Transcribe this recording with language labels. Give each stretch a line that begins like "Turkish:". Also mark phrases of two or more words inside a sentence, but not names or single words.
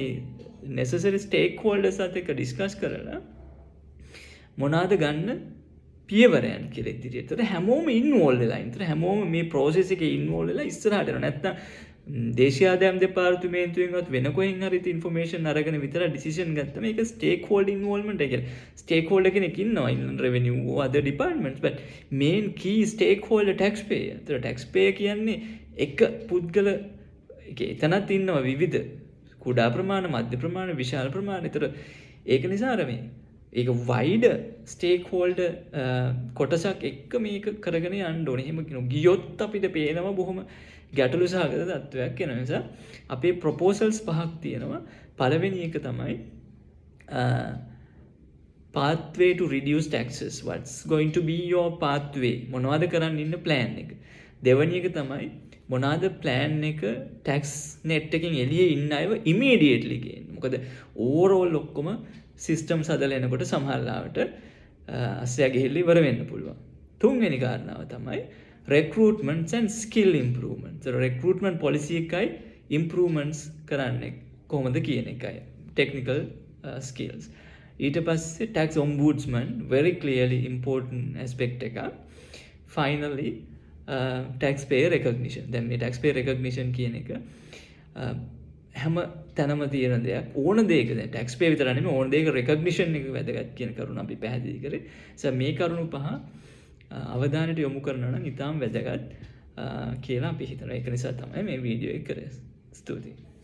English: necessary stakeholders
Sinhala: අත් එක්ක ඩිස්කස් කරලා මොනවාද ගන්න පියවරයන් කියලා ඉදිරියට. ඒතර හැමෝම ඉන්වෝල්ව් වෙලා ඉන්න. ඒතර හැමෝම මේ process එකේ ඉන්වෝල්ව් වෙලා ඉස්සරහට යනවා. නැත්තම් දේශීය ආදායම් දෙපාර්තමේන්තුවෙන්වත් වෙන කොහෙන් හරි ඉන්ෆර්මේෂන් අරගෙන විතර ඩිසිෂන් ගත්තම ඒක
English: stakeholder involvement
Sinhala: එක කියලා.
English: stakeholder
Sinhala: කෙනෙක් ඉන්නවා
English: ඉන්ලන්ඩ් රෙවෙනියු or other departments but main key stakeholder taxpayer.
Sinhala: ඒතර taxpayer කියන්නේ එක පුද්ගල එතනත් ඉන්නවා විවිධ කුඩා ප්‍රමාණ මධ්‍ය ප්‍රමාණ විශාල ප්‍රමාණ. ඒතර ඒක නිසා අර මේ ඒක
English: wide stakeholder
Sinhala: කොටසක් එක්ක මේක කරගෙන යන්න ඕනේ. එහෙම කියනවා ගියොත් අපිට පේනවා බොහොම ගැටලු සහගත තත්ත්වයක් වෙන නිසා අපේ ප්‍රොපෝසල්ස් 5ක් තියෙනවා. පළවෙනි එක තමයි
English: pathway to reduce taxes. What's going to be your pathway?
Sinhala: මොනවද කරන්න ඉන්න plan එක. දෙවෙනි එක තමයි මොනවාද plan එක
English: tax net
Sinhala: එකෙන් එළියේ ඉන්න අයව immediately ගේන්න. මොකද overall ඔක්කොම systems හදලා එනකොට සමහර ලාවට අස්සයා ගිහිල්ලා ඉවර වෙන්න පුළුවන්. තුන්වෙනි කාරණාව තමයි
English: recruitments and skill improvements.
Sinhala: So
English: recruitment policy
Sinhala: එකයි improvements කරන්නේ කොහොමද කියන එකයි.
English: Technical skills.
Sinhala: ඊට පස්සේ
English: tax ombudsman very clearly important aspect එක. Finally taxpayer recognition.
Sinhala: දැන් මේ
English: taxpayer recognition
Sinhala: කියන එක හැම තැනම තියෙන දෙයක්. ඕන දෙයක දැන් taxpayer විතර නෙමෙයි ඕන දෙයක recognition එක වැදගත් කියන කරුණ අපි පැහැදිලි කරේ. මේ කරුණු පහ අවධානයට යොමු කරනවා නම් ඉතාම වැදගත් කියලා අපි හිතනවා. ඒක නිසා තමයි මේ වීඩියෝ එක කරේ. ස්තුතියි.